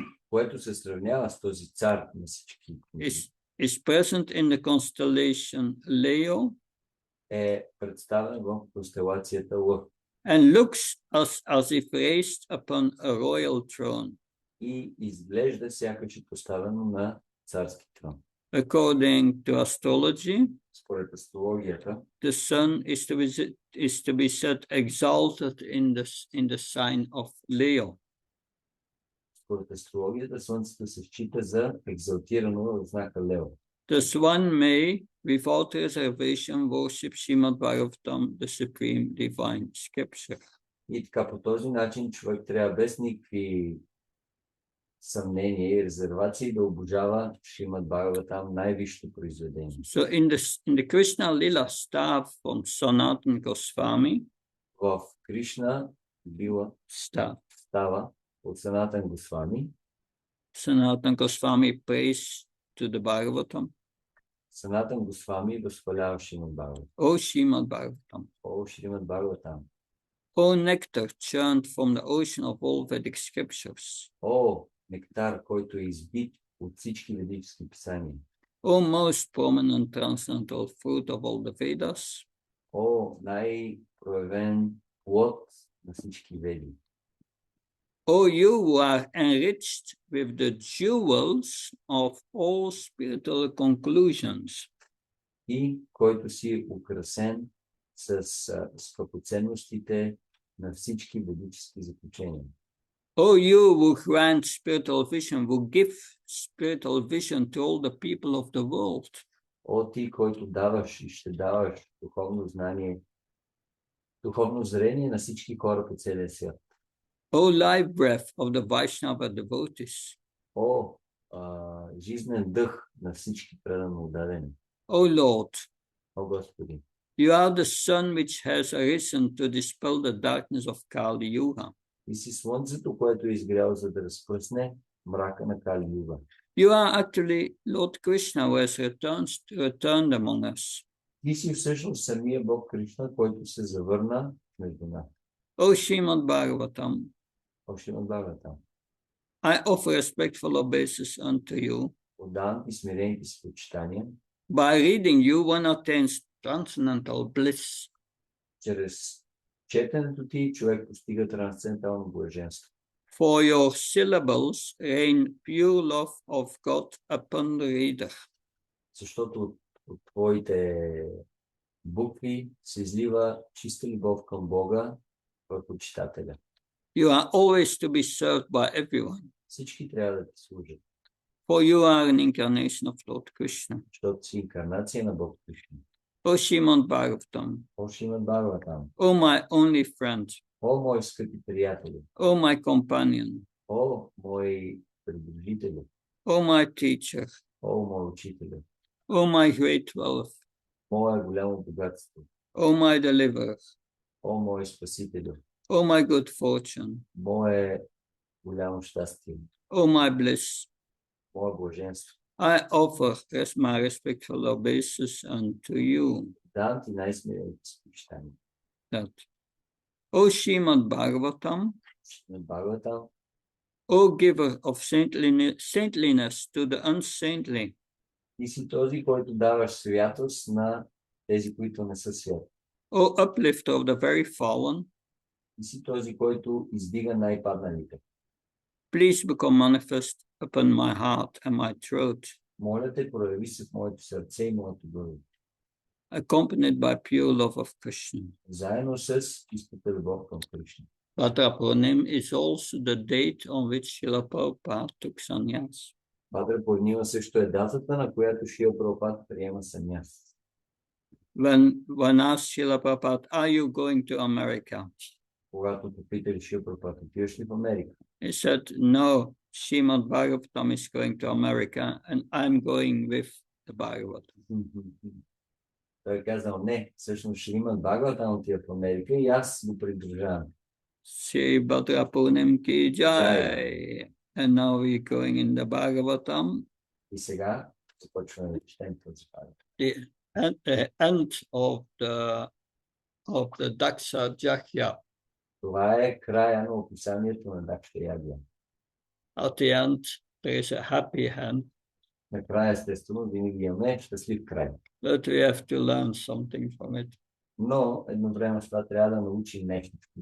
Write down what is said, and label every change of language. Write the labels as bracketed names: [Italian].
[Bulgarian] което се сравнява с този цар на всички книги, [English] is present in the constellation Leo [Bulgarian] е представен в констелацията Лъв [English] and looks as if raised upon a royal throne. [Bulgarian] и изглежда сякаш е поставено на царски трон. [English] According to astrology, [Bulgarian] Според астрологията, [English] the sun is to be set exalted in the sign of Leo. [Bulgarian] според астрологията, слънцето се счита за екзалтирано в знака Лео. [English] Thus one may, without reservation, worship Srimad Bhagavatam, the supreme divine scripture. [Bulgarian] И така по този начин човек трябва без никакви съмнения и резервации да обожава Шримад Бхагаватам, най-висшето произведение. [English] So in the Krishna Lila staff from Sanatana Goswami, [Bulgarian] В Кришна била става от Санатан Госвами. [English] Sanatana Goswami prays to the Bhagavatam. [Bulgarian] Санатан Госвами възхвалява Шримад Бхагаватам. [English] O Srimad Bhagavatam, [Bulgarian] О, Шримад Бхагаватам. [English] O nectar churned from the ocean of all Vedic scriptures. [Bulgarian] О, нектар, който е избит от всички ведически писания. [English] O most prominent transcendental fruit of all the Vedas, [Bulgarian] О, най-проявен плод на всички веди. [English] O you who are enriched with the jewels of all spiritual conclusions, [Bulgarian] И който си украсен с скъпоценностите на всички ведически заключения. [English] O you who grant spiritual vision, who give spiritual vision to all the people of the world, [Bulgarian] О, ти, който даваш и ще даваш духовно знание, духовно зрение на всички хора по целия свят. [English] O life breath of the Vaishnava devotees, [Bulgarian] О, жизнен дъх на всички предано отдадени. [English] O Lord, [Bulgarian] О, Господи, [English] you are the sun which has arisen to dispel the darkness of Kali Yuga. [Bulgarian] ти си слънцето, което е изгряло, за да разпръсне мрака на Кали Юга. [English] You are actually Lord Krishna who has returned among us. [Bulgarian] Ти си всъщност самия Бог Кришна, който се завърна между нас. [English] O Shrimad Bhagavatam, [Bulgarian] О, Шримад Бхагаватам, [English] I offer respectful obeisance unto you. [Bulgarian] отдавам ти смирените си почитания. [English] By reading you, one attains transcendental bliss. [Bulgarian] Чрез четенето ти човек постига трансцендентално блаженство. [English] For your syllables rain pure love of God upon the reader. [Bulgarian] Защото от твоите букви се излива чиста любов към Бога върху читателя. [English] You are always to be served by everyone, [Bulgarian] Всички трябва да ти служат, [English] for you are an incarnation of Lord Krishna. [Bulgarian] защото си инкарнация на Бог Кришна. [English] O Shrimad Bhagavatam, [Bulgarian] О, Шримад Бхагаватам, [English] O my only friend, [Bulgarian] о, мои скъпи приятели, [English] O my companion, [Bulgarian] о, мои придружители, [English] O my teacher, [Bulgarian] о, мой учители, [English] O my great wealth, [Bulgarian] мое голямо богатство, [English] O my deliverer, [Bulgarian] о, мой спасителю, [English] O my good fortune, [Bulgarian] мое голямо щастие, [English] O my bliss, [Bulgarian] мое блаженство. [English] I offer my respectful obeisance unto you. [Bulgarian] Давам ти най-смирените си почитания. [English] That. O Shrimad Bhagavatam, [Bulgarian] Шримад Бхагаватам, [English] O giver of saintliness to the unsaintly, [Bulgarian] ти си този, който даваш святост на тези, които не са свят. [English] O uplifter of the very fallen, [Bulgarian] Ти си този, който издига най-падналите. [English] please become manifest upon my heart and my throat, [Bulgarian] Моля те, прояви се в моето сърце и моето гърло. [English] accompanied by pure love of Krishna. [Bulgarian] Заедно с чистата любов към Кришна. [English] Bhadra Purnima is also the date on which Srila Prabhupada took sannyas. [Bulgarian] Бхадра Пурнима също е датата, на която Шрила Прабхупад приема саняс. [English] When asked Srila Prabhupada, are you going to America? [Bulgarian] Когато попитали Шрила Прабхупад, отиваш ли в Америка? [English] He said, no, Shrimad Bhagavatam is going to America and I'm going with the Bhagavatam. [Bulgarian] Той е казал, не, всъщност Шримад Бхагаватам отива в Америка и аз го придружавам. [Hindi] Shri Bhadra Purnima ki jai. [English] And now we're going in the Bhagavatam. [Bulgarian] И сега започваме да четем този Бхагаватам. [English] At the end of the Daksha Jakya, [Bulgarian] Това е края на описанието на Дакша Ягия. [English] at the end there is a happy end, [Bulgarian] Накрая, естествено, винаги имаме щастлив край. [English] but we have to learn something from it. [Bulgarian] Но едновременно с това трябва да научим нещо.